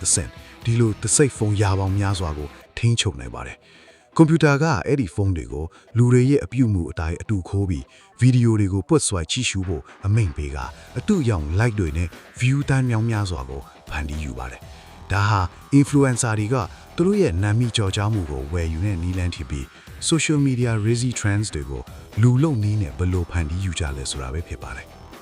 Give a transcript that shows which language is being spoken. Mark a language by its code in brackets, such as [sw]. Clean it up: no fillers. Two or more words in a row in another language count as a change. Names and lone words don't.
[my] စင်ဒီလိုသစိတ်ဖုန်းရာပေါင်းများစွာကိုထိန်းချုပ်နိုင်ပါတယ်ကွန်ပျူတာကအဲ့ဒီဖုန်းတွေကိုလူတွေရဲ့အပြုအမူအတိုင်းအတူခိုးပြီးဗီဒီယိုတွေကိုပွတ်ဆွဲကြည့်ရှုဖို့အမိန့်ပေးကအတူရောင် like တွေနဲ့ view တန်းမြောင်းများစွာကိုဖန်တီးယူပါတယ်ဒါဟာ influencer တွေကသူတို့ရဲ့နာမည်ကျော်ကြားမှုကိုဝယ်ယူတဲ့နည်းလမ်းဖြစ်ပြီး [en] social media crazy trends [my] တွေကိုလူလုံနည်းနဲ့ဘယ်လိုဖန်တီးယူကြလဲဆိုတာပဲဖြစ်ပါတယ်